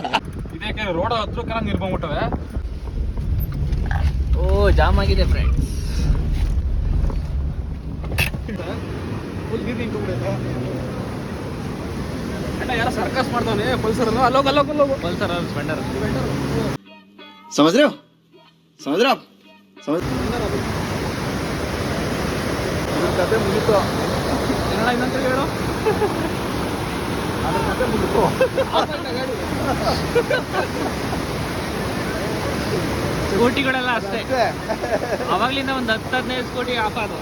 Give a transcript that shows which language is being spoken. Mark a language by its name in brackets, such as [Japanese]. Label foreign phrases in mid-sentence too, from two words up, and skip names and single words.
[Kannada] ಇದಕ್ಕೆ ರೋಡ್ ಹತ್ರ ಕರ ನೀರು ಬಂದ್ಬಿಟ್ಟವೆ. ಓ ಜಾಮ್ ಆಗಿದೆ ಫ್ರೆಂಡ್ಸ್. ಫುಲ್ ನೀರು ನಿಂತ್ಕೊಂಡ್ಬಿಡೈತೆ. ಅಣ್ಣ ಯಾರ ಸರ್ಕಸ್ ಮಾಡ್ತಾವನೆ ಪಲ್ಸರ್ ಅಲ್ಲೋಗಲ್ಲೋಗಲ್ಲೋಗು ಪಲ್ಸರ್ ಸ್ಪೆಂಡರ್. [Hindi] समझ रहे हो समझ रहे हो आप समझ [Kannada] ಕತೆ ಮುಗಿತು. ಏನಣ್ಣ ಇನ್ನಂತ ಹೇಳು. ಅದ್ರ ಕತೆ ಮುಗಿತು. ಸ್ಕೂಟಿಗಳೆಲ್ಲ ಅಷ್ಟೇ, ಅವಾಗ್ಲಿಂದ ಒಂದು 10-15 ಸ್ಕೂಟಿ ಆಫ್ ಆದ.